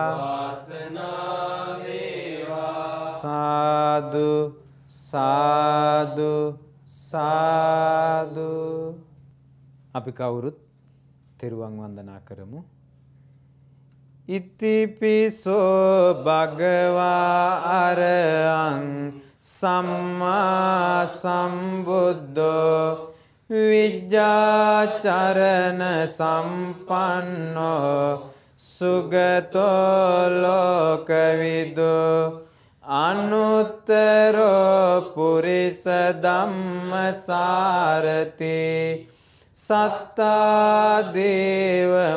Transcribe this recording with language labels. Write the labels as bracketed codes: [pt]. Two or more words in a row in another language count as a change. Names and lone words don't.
[si] වාසනාව වේවා සාදු සාදු සාදු අපි කවුරුත් තෙරුවන් වන්දනා කරමු [pi] ඉතිපිසෝ භගවා අරහං සම්මා සම්බුද්ධෝ විජ්ජාචරණ සම්පන්නෝ සුගතෝ ලෝකවිදු අනුත්තරෝ පුරිස ධම්මසාරති සත්තා දේව